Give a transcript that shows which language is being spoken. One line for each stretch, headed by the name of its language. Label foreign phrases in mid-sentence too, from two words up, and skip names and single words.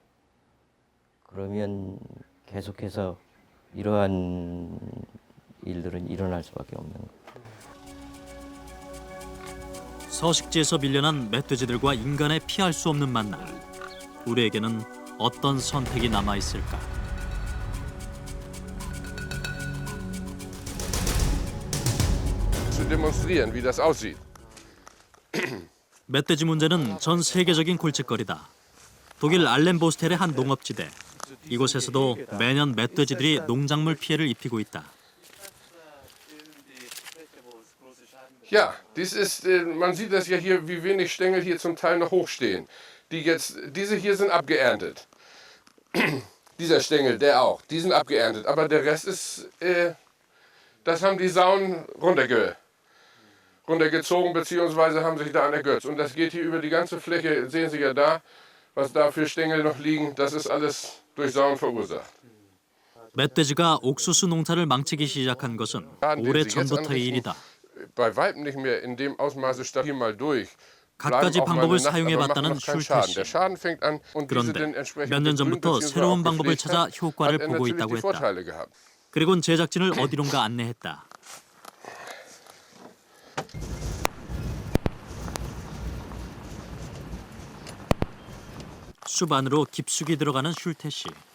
Korean: 그러면 계속해서 이러한 일들은 일어날 수밖에 없는 거예요. 서식지에서 밀려난 멧돼지들과 인간의 피할 수 없는 만남. 우리에게는 어떤 선택이 남아 있을까?
German: zu demonstrieren, wie das aussieht.
Korean: 멧돼지 문제는 전 세계적인 골칫거리다. 독일 알렌보스텔의 한 농업지대. 이곳에서도 매년 멧돼지들이 농작물 피해를 입히고 있다.
German: Ja, dies ist, man sieht das ja hier, wie wenig Stängel hier zum Teil noch hochstehen. Diese hier sind abgeerntet. Dieser Stängel, der auch, die sind abgeerntet. Aber der Rest ist, das haben die Sauen runtergezogen bzw. haben sich da ergötzt. Und das geht hier über die ganze Fläche, sehen Sie ja da, was da für Stängel noch liegen, das ist alles durch Sauen verursacht.
Korean: 멧돼지가 옥수수 농사를 망치기 시작한 것은 오래 전부터의 일이다.
German: Bei weitem nicht mehr in dem Ausmaße stabil mal durch.
Korean: 갖가지 방법을 사용해봤다는 슐테 씨. 그런데 몇 년 전부터 새로운 방법을 찾아 효과를 보고 있다고 했다. 그리곤 제작진을 어디론가 안내했다. 숲 안으로 깊숙이 들어가는 슐테 씨.